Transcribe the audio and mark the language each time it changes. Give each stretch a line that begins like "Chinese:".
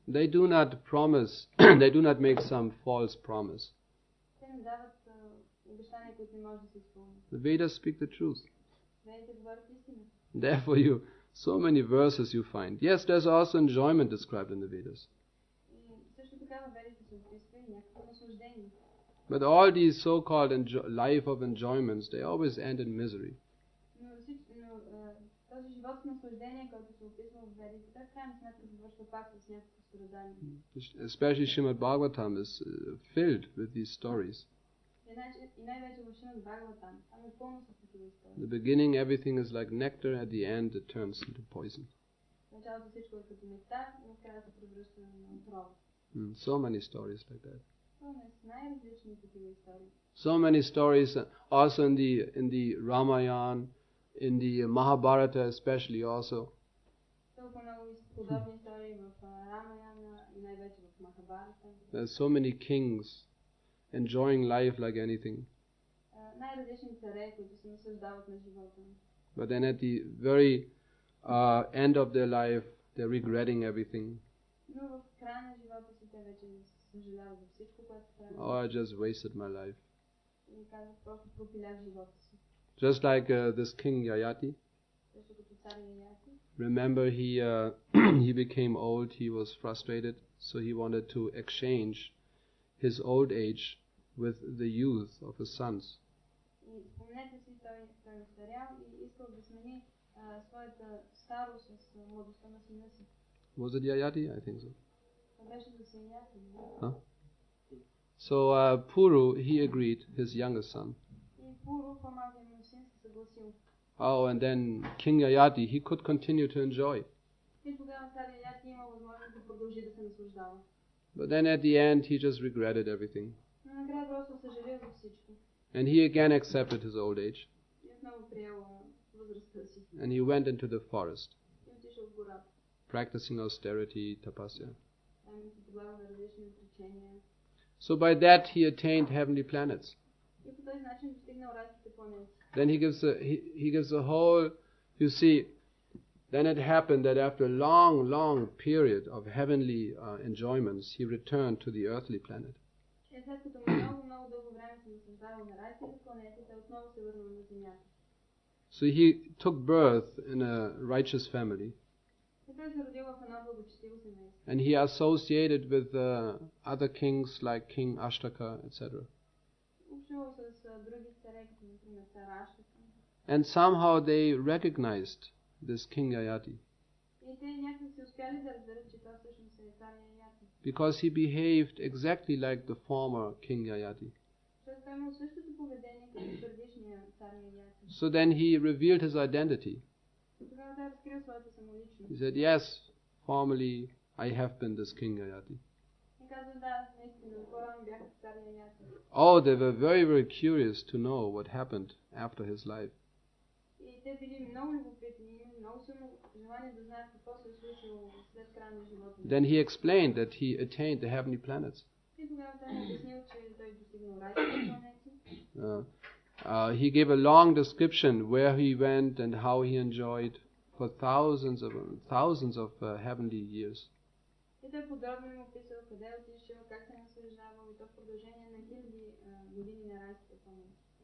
English: They do not promise, they do not make some false promise.
Bulgarian: Те не дават обещания, които не може да се изпълнят.
English: The Vedas speak the truth.
Bulgarian: Ведите говорят истината.
English: Therefore so many verses you find. Yes, there's also enjoyment described in the Vedas.
Bulgarian: И също така във ведите се описва и някакво наслаждение.
English: But all these so-called life of enjoyments, they always end in misery.
Bulgarian: Но този живот с наслаждение, който се описва в ведите, той в крайна сметка завършва пак с някакво страдание.
English: Especially Srimad Bhagavatam is filled with these stories.
Bulgarian: И най-вече в Шримад Бхагаватам, там е пълно с такива истории.
English: In the beginning everything is like nectar, at the end it turns into poison.
Bulgarian: В началото всичко е като нектар, но в края се превръща на отрова.
English: So many stories like that.
Bulgarian: Най-различни такива истории.
English: So many stories also in the Ramayana, in the Mahabharata especially also.
Bulgarian: Толкова много подобни истории в Рамаяна и най-вече в Махабарата.
English: There's so many kings enjoying life like anything.
Bulgarian: Най-различни царе, които се наслаждават на живота.
English: But then at the very end of their life, they're regretting everything.
Bulgarian: Но в края на живота си те вече съжаляват за всичко, което правят.
English: Oh, I just wasted my life.
Bulgarian: И казват, просто пропилях живота си.
English: Just like this king Yayati.
Bulgarian: Също като цар Яяти.
English: Remember, he became old. He was frustrated, so he wanted to exchange his old age with the youth of his sons.
Bulgarian: И спомнете си, той е старял и искал да смени своята старост с младостта на сина си.
English: Was it Yayati? I think so.
Bulgarian: Това беше за Яяти. Huh?
English: So Puru, he agreed, his youngest son.
Bulgarian: И Пуру, по-малкият му син, се съгласил.
English: Oh, and then King Yayati, he could continue to enjoy.
Bulgarian: И тогава цар Яяти има възможност да продължи да се наслаждава.
English: But then at the end, he just regretted everything.
Bulgarian: Но накрая просто съжалил за всичко.
English: And he again accepted his old age.
Bulgarian: И отново приел възрастта си.
English: And he went into the forest,
Bulgarian: И отишъл в гората.
English: practicing austerity, tapasya.
Bulgarian: Там се подлагал на различни отречения.
English: So by that he attained heavenly planets.
Bulgarian: И по този начин достигнал райските планети.
English: Then he gives a whole, you see, then it happened that after a long period of heavenly enjoyments, he returned to the earthly planet.
Bulgarian: И след като много дълго време се наслаждавал на райските планети, той отново се върнал на земята.
English: So he took birth in a righteous family.
Bulgarian: И той се родил в едно благочестиво семейство.
English: And he associated with other kings like King Ashtaka, etc.
Bulgarian: Общувал с други царе, като например цар Аштака.
English: And somehow they recognized this King Yayati.
Bulgarian: И те някак се успяли да разберат, че това всъщност е цар Яяти.
English: Because he behaved exactly like the former King Yayati.
Bulgarian: Защото той имал същото поведение като предишния цар Яяти.
English: So then he revealed his identity.
Bulgarian: И тогава той разкрил своята самоличност.
English: He said, yes, formerly I have been this King Yayati.
Bulgarian: И казва, да, наистина, по-рано бях цар Яяти.
English: Oh, they were very curious to know what happened after his life.
Bulgarian: И те били много любопитни, имали много силно желание да знаят какво се е случило след края на живота.
English: Then he explained that he attained the heavenly planets.
Bulgarian: И тогава той обяснил, че той достигнал райските планети.
English: He gave a long description where he went and how he enjoyed for thousands of heavenly years.
Bulgarian: И той подробно им описал къде е отишъл, как се наслаждавал и то в продължение на хиляди години на райските планети.